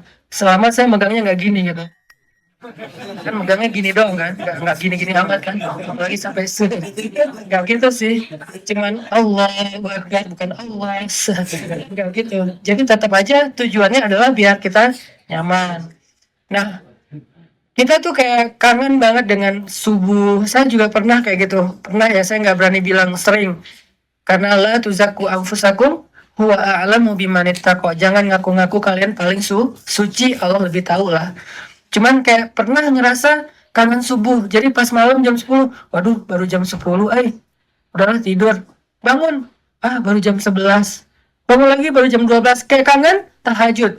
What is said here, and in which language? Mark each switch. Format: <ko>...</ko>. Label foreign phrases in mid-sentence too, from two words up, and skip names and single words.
<id>Selama saya megangnya gak gini gitu. Kan megangnya gini doang kan, nggak gini-gini amat kan, apalagi sampai nggak gitu sih, cuman Allah bukan Allah, nggak gitu. Jadi tetap aja tujuannya adalah biar kita nyaman. Nah kita tuh kayak kangen banget dengan subuh. Saya juga pernah kayak gitu, pernah ya, saya nggak berani bilang sering karena</id> <ar>لا تزكوا أنفسكم هو أعلم بمن اتقى.</ar> <id>Jangan ngaku-ngaku kalian paling suci, Allah lebih tahu lah. Cuman kayak pernah ngerasa kangen subuh. Jadi pas malam jam 10, waduh baru jam 10, udahlah tidur. Bangun, baru jam 11. Bangun lagi baru jam 12. Kayak kangen tahajud.</id>